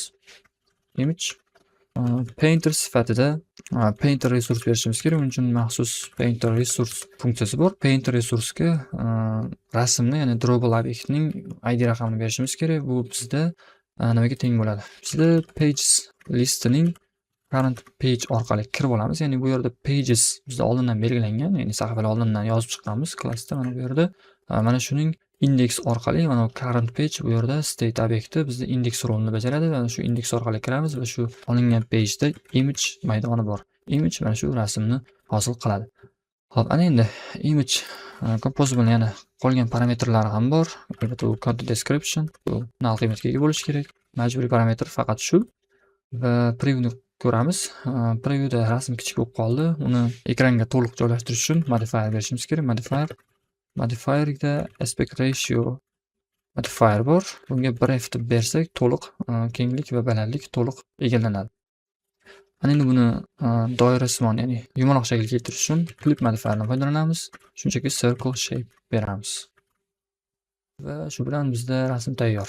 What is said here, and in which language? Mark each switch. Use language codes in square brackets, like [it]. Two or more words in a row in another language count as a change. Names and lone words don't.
[en] Image painter [uz] sifatida painter resurs berishimiz kerak. Buning uchun maxsus [en] painter resource [uz] funksiyasi bor. Painter resursga rasmni, ya'ni drawable obyektning ID raqamini berishimiz kerak. Bu bizda nimaga teng bo'ladi? Bizda pages listining [en] current page [uz] orqali kirib olamiz. Ya'ni bu yerda pages bizda oldindan belgilangan, ya'ni sahifalar oldindan yozib chiqqanmiz klassda. Mana bu yerda mana shuning index orqali mana [en] current page [uz] bu yerda state obyekti bizda index rolini bajaradi va shu index orqali kiramiz va shu olingan pageda image maydoni bor. Image mana shu rasmni hosil qiladi. Xo'p, ana endi [en] image composable [uz] yana qolgan parametrlari ham bor. Albatta u [en] content description, [uz] bu null qiymatga ega bo'lishi kerak. Majburiy parametr faqat shu. Va previewni ko'ramiz. Previewda rasm kichik bo'lib qoldi. Uni ekranga to'liq joylashtirish uchun modifier berishimiz kerak. Modifierda [en] aspect ratio modifier [uz] bor. Bunga 1f deb bersak, to'liq kenglik va balandlik to'liq egallanadi. Ana endi buni doirasimon, ya'ni yumaloq shaklga keltirish uchun [en] clip modifierdan [uz] foydalanamiz. Shunchaki [en] circle shape [uz] beramiz. Va shu bilan bizda rasm tayyor.